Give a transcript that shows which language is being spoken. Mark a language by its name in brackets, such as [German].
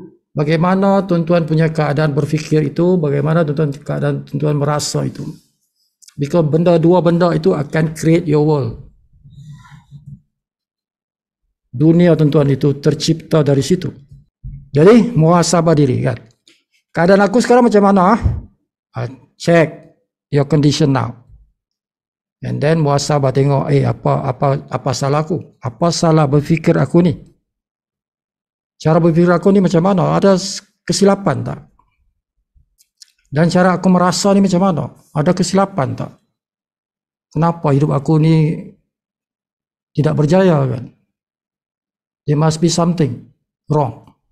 [Malay] Bagaimana tuan-tuan punya keadaan berfikir itu, bagaimana tuan-tuan keadaan tuan-tuan merasa itu. [English] Because [Malay] dua benda itu akan [English] create your world. [Malay] Dunia tuan-tuan itu tercipta dari situ. Jadi muhasabah diri kan. Keadaan aku sekarang macam mana? [English] Check your condition now. And then [Malay] muhasabah tengok apa salah aku? Apa salah berfikir aku ni? Cara berpikir aku ni macam mana? Ada kesilapan tak? Dan cara aku merasa ni macam mana? Ada kesilapan tak? Kenapa hidup aku ni tidak berjaya kan? [English] There must be something wrong.